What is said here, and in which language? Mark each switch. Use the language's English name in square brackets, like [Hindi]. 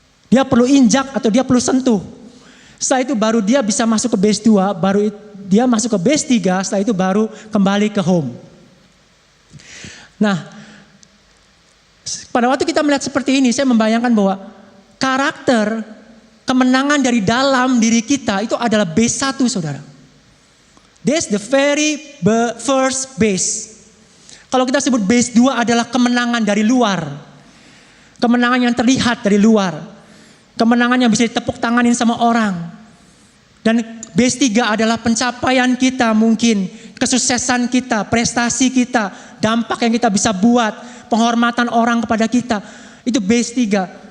[Indonesian] Dia perlu injak atau dia perlu sentuh. Setelah itu baru dia bisa masuk ke base 2, baru dia masuk ke base 3, setelah itu baru kembali ke home. Nah, pada waktu kita melihat seperti ini, saya membayangkan bahwa karakter kemenangan dari dalam diri kita itu adalah base 1, saudara. [English] That's the very first base. [Indonesian] Kalau kita sebut base 2 adalah kemenangan dari luar. Kemenangan yang terlihat dari luar. Kemenangan yang bisa ditepuk tanganin sama orang. Dan base 3 adalah pencapaian kita mungkin. Kesuksesan kita, prestasi kita, dampak yang kita bisa buat, penghormatan orang kepada kita. Itu base 3.